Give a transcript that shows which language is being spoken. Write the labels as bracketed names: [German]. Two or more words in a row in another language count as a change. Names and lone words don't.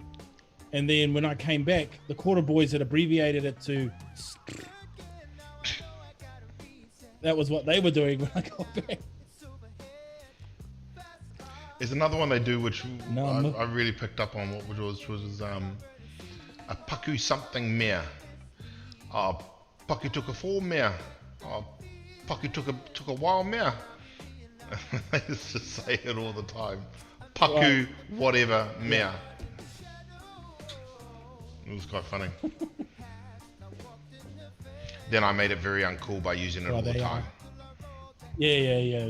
[English] And then when I came back, the quarter boys had abbreviated it to that was what they were doing when I got back. There's another one they do which Nam. I really picked up on, which was a paku something mea. Paku took a fall mea. Paku took a while mea. They used to say it all the time. Paku whatever mea. It was quite funny. Then I made it very uncool by using it all the they time. Yeah.